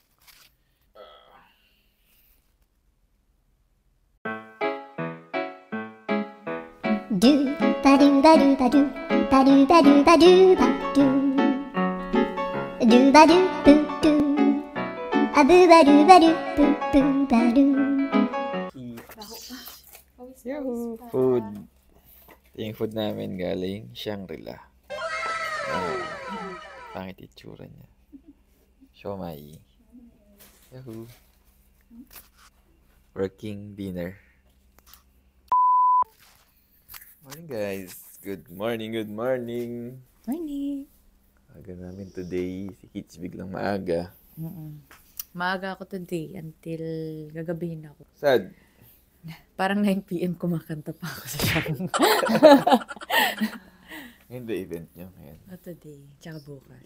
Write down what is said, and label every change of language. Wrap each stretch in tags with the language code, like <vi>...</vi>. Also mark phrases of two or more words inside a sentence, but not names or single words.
<en>Do ba do ba do ba do ba do ba do ba do ba do do ba do boo do a boo ba do ba do boo boo ba do. Yahoo! Food.</en> <tl>Yung food namin galing Shangri-La. Pangit itsura niya. Siomai.</tl> <en>Yahoo! Working dinner. Morning guys! Good morning, good morning! Morning.</en> <tl>Aga namin today. Si Kitch biglang maaga. Maaga ako</tl> <en>today until</en> <tl>gagabihin ako.</tl> <en>Sad!</en> <tl>Parang 9 p.m. kumakanta pa ako sa siyang. Ngayon</tl> <en>the event</en> <tl>nyo. Ngayon. Today, tsaka bukas.</tl>